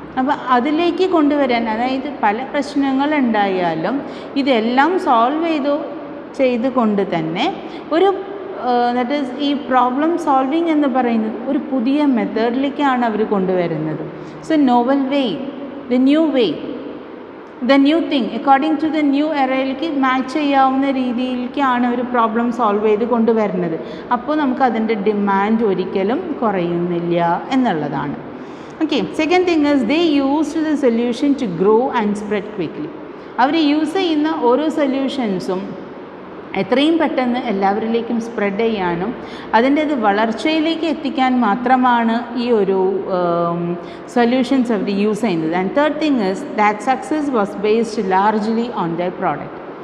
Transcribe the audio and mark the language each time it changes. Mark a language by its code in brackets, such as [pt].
[ml] അപ്പോൾ അതിലേക്ക് കൊണ്ടുവരാൻ, അതായത് പല പ്രശ്നങ്ങളുണ്ടായാലും ഇതെല്ലാം സോൾവ് ചെയ്തുകൊണ്ട് തന്നെ ഒരു ദാറ്റ് ഈസ് ഈ പ്രോബ്ലം സോൾവിങ് എന്ന് പറയുന്നത് ഒരു പുതിയ മെത്തേഡിലേക്കാണ് അവർ കൊണ്ടുവരുന്നത്. [en] so novel way, the new thing according to the new എറയിലേക്ക് [ml] match ചെയ്യാവുന്ന രീതിയിലേക്കാണ് ഒരു പ്രോബ്ലം സോൾവ് ചെയ്ത് കൊണ്ടുവരുന്നത്. അപ്പോൾ നമുക്ക് അതിൻ്റെ ഡിമാൻഡ് ഒരിക്കലും കുറയുന്നില്ല എന്നുള്ളതാണ്. [en] Okay, second thing is they used the solution to grow and spread quickly. [ml] Our use ചെയ്യുന്ന ഓരോ സൊല്യൂഷൻസും എത്രയും പെട്ടെന്ന് എല്ലാവരിലേക്കും സ്പ്രെഡ് ചെയ്യാനും അതിൻ്റേത് വളർച്ചയിലേക്ക് എത്തിക്കാൻ മാത്രമാണ് ഈ ഒരു സൊല്യൂഷൻസ് അവർ യൂസ് ചെയ്യുന്നത്. [en] And third thing is that success was based largely on their product.